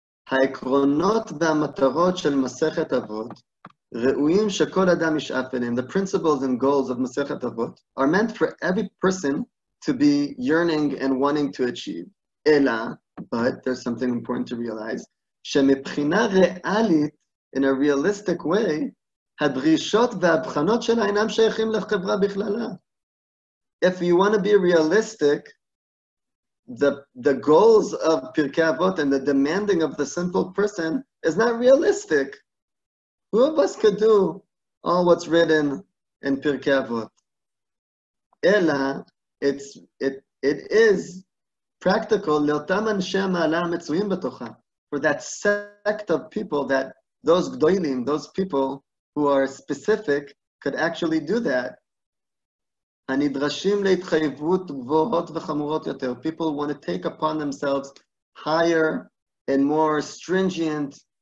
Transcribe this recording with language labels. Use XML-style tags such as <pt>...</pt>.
<he>העקרונות והמטרות של מסכת אבות ראויים שכל אדם ישאף אליהם.</he> <en>The principles and goals of מסכת אבות are meant for every person to be yearning and wanting to achieve.</en> <he>אלא,</he> <en>but there's something important to realize,</en> <he>שמבחינה ריאלית,</he> <en>in a realistic way,</en> <he>הדרישות וההבחנות שלה אינם שייכים לחברה בכללה.</he> <en>If you want to be realistic, the goals of Pirkei Avot and the demanding of the simple person is not realistic. Who of us could do all what's written in Pirkei Avot? Ela, it is practical</en> <he>לאותם אנשי המעלה המצויים בתוכה,</he> <en>for that sect of people, that those gdoilim, those people who are specific, could actually do that.</en> <he>הנדרשים להתחייבות גבוהות וחמורות יותר.</he> <en>People want to take upon themselves higher and more stringent</en>